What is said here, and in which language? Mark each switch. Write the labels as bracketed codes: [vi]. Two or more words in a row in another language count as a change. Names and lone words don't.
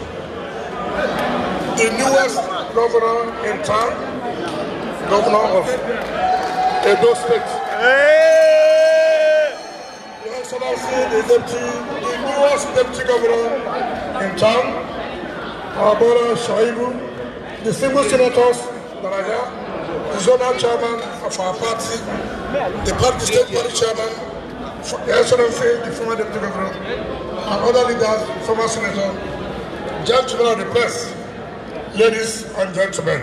[en] the newest governor in town, Governor of Edo State. Your Excellency, the newest Deputy Governor in town, our brother Shaibu, the single senators that are here, the zonal chairman of our party, the state party chairman, Your Excellency, the former Deputy Governor, and other leaders, former Senator, gentlemen of the press, ladies and gentlemen.